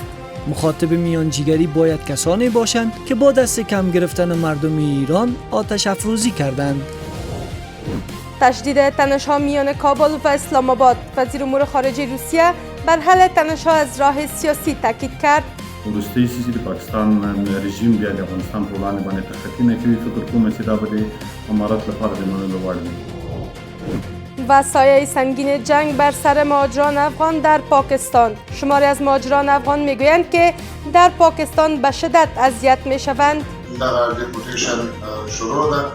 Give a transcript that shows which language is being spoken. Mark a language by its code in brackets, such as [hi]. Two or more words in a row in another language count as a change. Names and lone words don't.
[fa] مخاطب میانجیگری باید کسانی باشند که با دست کم گرفتن مردم ایران آتش افروزی کردند. تشدید تنش‌ها میان کابل و اسلام آباد. وزیر امور خارجه روسیه بر حل تنش‌ها از راه سیاسی تاکید کرد. [ps] وروستۍ سیسي د پاکستان رژیم بیا د افغانستان په وړاندې باندې تخطي نه کوي. فکر کوم چې دا به د امارات لپاره د منلو وړ وي. [fa] و سایه سنگین جنگ بر سر مهاجران افغان در پاکستان. شماری از مهاجران افغان میگویند که در پاکستان به شدت اذیت میشوند. [ps] دا ډیپورټیشن شروع ده.